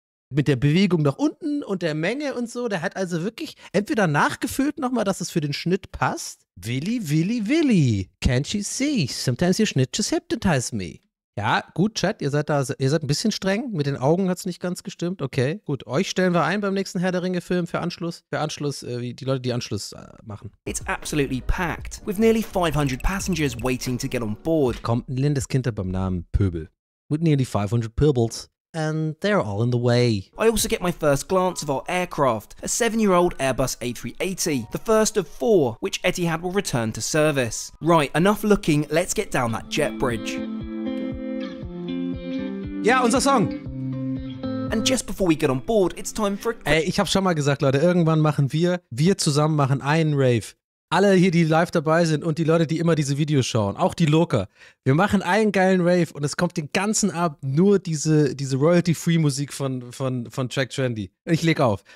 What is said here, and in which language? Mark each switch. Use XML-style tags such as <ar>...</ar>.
<de>Mit der Bewegung nach unten und der Menge und so. Der hat also wirklich entweder nachgefüllt nochmal, dass es für den Schnitt passt. Willi.</de> <en>Can't you see? Sometimes your Schnitt just hypnotize me.</en> <de>Ja, gut, Chat, ihr seid ein bisschen streng. Mit den Augen hat es nicht ganz gestimmt. Okay, gut. Euch stellen wir ein beim nächsten Herr der Ringe-Film für Anschluss. Wie die Leute, die Anschluss machen.</de> <en>It's absolutely packed, with nearly 500 passengers waiting to get on board.</en> <de>Kommt ein lindes Kind beim Namen Pöbel.</de> <en>With nearly 500 Pöbels. And they're all in the way. I also get my first glance of our aircraft, a 7-year-old Airbus A380, the first of 4 which Etihad will return to service. Right, enough looking, let's get down that jet bridge.</en> <de>Ja, unser Song.</de> <en>And just before we get on board, it's time for a</en> <de>Ey, ich hab schon mal gesagt, Leute, irgendwann machen wir zusammen machen einen Rave. Alle hier, die live dabei sind und die Leute, die immer diese Videos schauen, auch die Loker. Wir machen einen geilen Rave und es kommt den ganzen Abend nur diese Royalty-Free-Musik von Track Trendy. Und ich leg auf.</de>